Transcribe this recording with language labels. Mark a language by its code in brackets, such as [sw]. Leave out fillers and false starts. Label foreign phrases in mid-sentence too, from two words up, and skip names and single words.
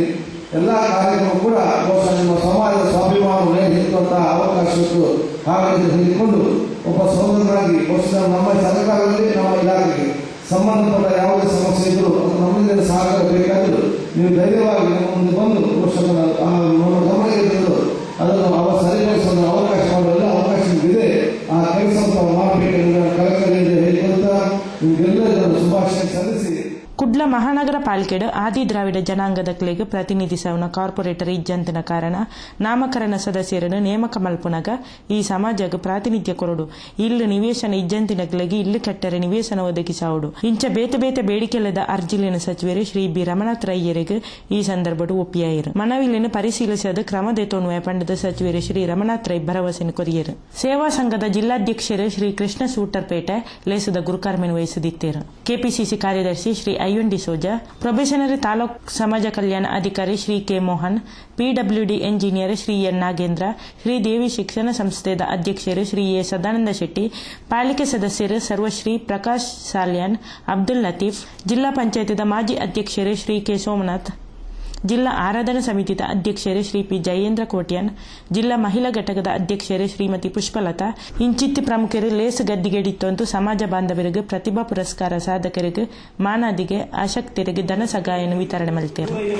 [kn] ಎಲ್ಲ ಕಾರ್ಯಕ್ರಮ ಕೂಡ ಬಹುಶಃ ನಿಮ್ಮ ಸಮಾಜದ ಸ್ವಾಭಿಮಾನವನ್ನು ಹೆಚ್ಚುವಂತಹ ಅವಕಾಶಕ್ಕೆ ಹಾಗೆ ಹೇಳಿಕೊಂಡು ಒಬ್ಬ ಸಹೋದರರಾಗಿ ಬಹುಶಃ ನಮ್ಮ ಸರ್ಕಾರದಲ್ಲಿ ನಮ್ಮ ಇಲಾಖೆಗೆ ಸಂಬಂಧಪಟ್ಟ ಯಾವುದೇ ಸಮಸ್ಯೆ ಇದ್ದರೂ ನಮ್ಮಿಂದ ಸಹಕಾರ ಬೇಕಾದರೂ ನೀವು ಧೈರ್ಯವಾಗಿ ನಮ್ಮ ಮುಂದೆ ಬಂದು ಬಹುಶಃ ನಮ್ಮ ಗಮನಕ್ಕೆ ತಂದು ಅದನ್ನು ಸರಿಪಡಿಸುವ ಅವಕಾಶ ಮಾಡಲು ಅವಕಾಶ ಇದೆ. ಆ ಕೆಲಸವನ್ನು ಮಾಡಬೇಕೆಂದು ಕಳಕಳಿಯಿಂದ ಹೇಳಿಕೊಳ್ತಾ ನಿಮಗೆಲ್ಲ ಶುಭಾಶಯ ಸಲ್ಲಿಸಿ [tcy] ಕುಡ್ಲ ಮಹಾನಗರ ಪಾಲಿಕೆಡ್ ಆದಿ ದ್ರಾವಿಡ ಜನಾಂಗದ ಕ್ಲೆಗ್ ಪ್ರತಿನಿಧಿಸವನ ಕಾರ್ಪೊರೇಟರ್ ಇಜ್ಜಂತಿನ ಕಾರಣ ನಾಮಕರಣ ಸದಸ್ಯರನ್ನು ನೇಮಕ ಮಲ್ಪುನಗ ಈ ಸಮಾಜಗ ಪ್ರಾತಿನಿಧ್ಯ ಕೊರಡು. ಇಲ್ಲು ನಿವೇಶನ ಇಜ್ಜಂತಿನ ಕ್ಲೆಗ್ ಇಲ್ಲು ಕೆಟ್ಟರೆ ನಿವೇಶನ ಒದಗಿಸಾವುಡು ಇಂಚ ಬೇತೆ ಬೇತೆ ಬೇಡಿಕೆಲ್ಲದ ಅರ್ಜಿಲಿನ ಸಚಿವರು ಶ್ರೀ ಬಿ ರಮನಾಥ್ ರೈಯರಿಗೆ ಈ ಸಂದರ್ಭಡು ಒಪ್ಪಿಯಾಯಿರು. ಮನವಿಲಿನ ಪರಿಶೀಲಿಸದ ಕ್ರಮದೆತೋನ್ವಯ ಪಂಡದ ಸಚಿವರು ಶ್ರೀ ರಮನಾಥ್ ರೈ ಭರವಸೆಯನ್ನು ಕೊರಿಯರು. ಸೇವಾ ಸಂಘದ ಜಿಲ್ಲಾಧ್ಯಕ್ಷರು ಶ್ರೀ ಕೃಷ್ಣ ಸೂಟರ್ಪೇಟೆ ಲೇಸದ ಗುರುಕಾರ್ಮೆನ್ ವಹಿಸದಿತ್ತೇರು. ಕೆಪಿಸಿಸಿ ಕಾರ್ಯದರ್ಶಿ ಶ್ರೀ ಐಎನ್ ಡಿಸೋಜಾ, ಪ್ರೊಬೇಷನರಿ ತಾಲೂಕ್ ಸಮಾಜ ಕಲ್ಯಾಣ ಅಧಿಕಾರಿ ಶ್ರೀ ಕೆ ಮೋಹನ್, ಪಿಡಬ್ಲ್ಯೂಡಿ ಎಂಜಿನಿಯರ್ ಶ್ರೀ ಎನ್ ನಾಗೇಂದ್ರ, ಶ್ರೀದೇವಿ ಶಿಕ್ಷಣ ಸಂಸ್ಥೆದ ಅಧ್ಯಕ್ಷರು ಶ್ರೀ ಎ ಸದಾನಂದ ಶೆಟ್ಟಿ, ಪಾಲಿಕೆ ಸದಸ್ಯರು ಸರ್ವಶ್ರೀ ಪ್ರಕಾಶ್ ಸಾಲ್ಯಾನ್, ಅಬ್ದುಲ್ ಲತೀಫ್, ಜಿಲ್ಲಾ ಪಂಚಾಯತಿದ ಮಾಜಿ ಅಧ್ಯಕ್ಷರು ಶ್ರೀ ಕೆ ಸೋಮನಾಥ್, ಜಿಲ್ಲಾ ಆರಾಧನಾ ಸಮಿತಿದ ಅಧ್ಯಕ್ಷರು ಶ್ರೀ ಪಿ ಜಯೇಂದ್ರ ಕೋಟ್ಯಾನ್, ಜಿಲ್ಲಾ ಮಹಿಳಾ ಘಟಕದ ಅಧ್ಯಕ್ಷರು ಶ್ರೀಮತಿ ಪುಷ್ಪಲತಾ ಇಂಚಿತ್ತಿ ಪ್ರಮುಖರು ಲೇಸ್ ಗದ್ದಿಗೆಡಿತ್ತಂತೂ ಸಮಾಜ ಬಾಂಧವರಿಗೆ ಪ್ರತಿಭಾ ಪುರಸ್ಕಾರ ಸಾಧಕರಿಗೆ ಮಾನಾದಿಗೆ ಆಸಕ್ತರಿಗೆ ಧನ ಸಹಾಯನ ವಿತರಣೆ ಮಾಡಿದ್ದಾರೆ.